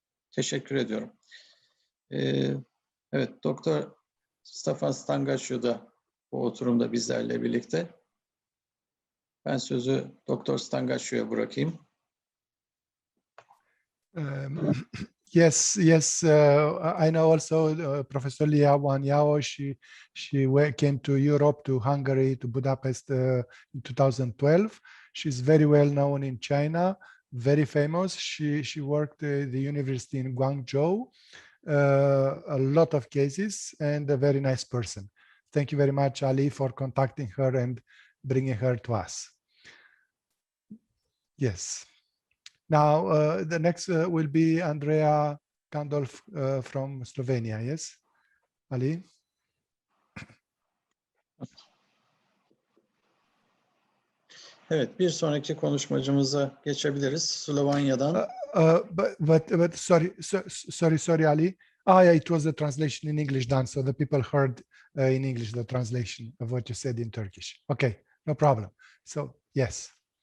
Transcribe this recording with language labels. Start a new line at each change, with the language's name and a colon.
Turkish: Teşekkür ediyorum. Evet, Doktor Stefan Stangaciu da bu oturumda bizlerle birlikte. Ben sözü Doktor Stangaciu'ya bırakayım.
English: Yes, I know also Professor Liwan Yao. She came to Europe, to Hungary, to Budapest in 2012. She's very well known in China, very famous. She worked at the university in Guangzhou, a lot of cases, and a very nice person. Thank you very much, Ali, for contacting her and bringing her to us. Yes. Now, the next will be Andrea Gandolf from Slovenia. Yes, Ali?
Turkish: Evet, bir sonraki konuşmacımıza geçebiliriz. Slovanya'dan.
English: But sorry, Ali. Yeah, it was the translation in English done, so the people heard in English the translation of what you said in Turkish. Okay, no problem. So, yes.